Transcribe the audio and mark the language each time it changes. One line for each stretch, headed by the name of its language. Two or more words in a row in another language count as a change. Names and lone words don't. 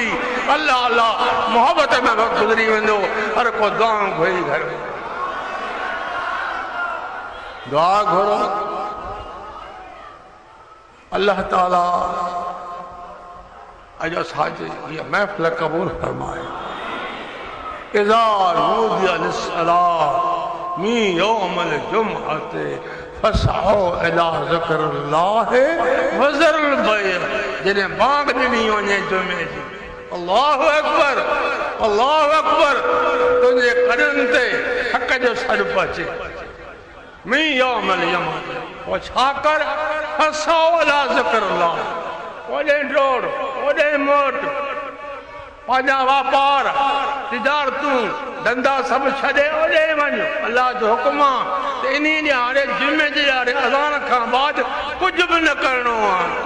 Sindhi: अल्लाह अल्लाह मोहब्बत में वक़्तु गुज़री वेंदो। हर को दुआ घुरी घर दुआ घुरो
Arabic: الله تعالى
Sindhi: अज असांजी ये महफ़िल क़बूल फरमाए।
Arabic: إذا نودي للصلاة من يوم الجمعة فاسعوا إلى ذكر الله وذروا البيع.
Sindhi: जॾहिं बांग ॾिनी वञे जुमे जी
Arabic: الله أكبر
Sindhi: तुंहिंजे कदनि ते हक़ जो सॾु अचे।
Arabic: من يوم الجمعة
Sindhi: पोइ छा कर
Arabic: فاسعوا إلى ذكر الله
Sindhi: ओॾे डोड़ ओॾे मोट पंहिंजा वापार तिजारतूं धंधा सभु छॾे ओॾे वञ। अल्लाह जो हुकुम आहे त इन ॾियारे जुमे जे ॾियारे अज़ान खां बाद कुझु बि न करिणो आहे